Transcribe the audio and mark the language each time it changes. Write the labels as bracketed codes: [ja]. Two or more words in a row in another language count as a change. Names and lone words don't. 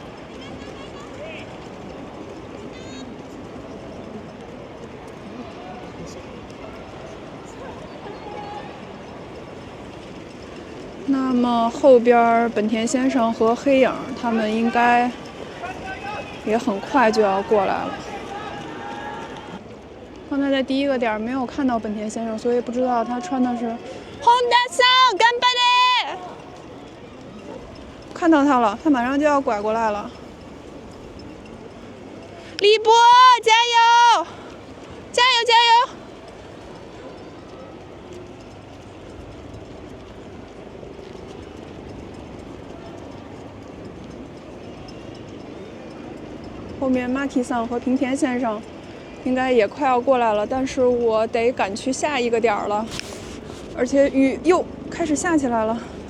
[zh] 那么后边本田先生和黑影他们应该也很快就要过来了。刚才在第一个点没有看到本田先生，所以不知道他穿的是 [ja] Hondaさん頑張れ！ [zh] 看到他了，他马上就要拐过来了。李博，加油！加油！加油！后面 Maki 桑和平田先生应该也快要过来了，但是我得赶去下一个点了，而且雨又开始下起来了。